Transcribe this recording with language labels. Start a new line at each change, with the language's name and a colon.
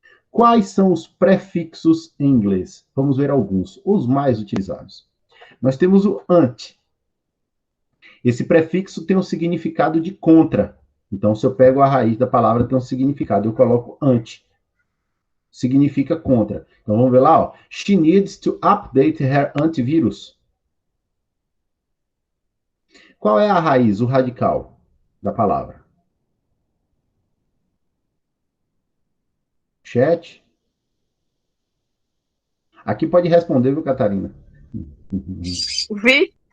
Portuguese: Quais são os prefixos em inglês? Vamos ver alguns, os mais utilizados. Nós temos o ante. Esse prefixo tem um significado de contra. Então, se eu pego a raiz da palavra, tem um significado. Eu coloco ante. Significa contra. Então, vamos ver lá. Ó.
English: She needs to update her antivirus.
Portuguese: Qual é a raiz, o radical da palavra?
English: Chat.
Portuguese: Aqui pode responder, viu, Catarina? Vi?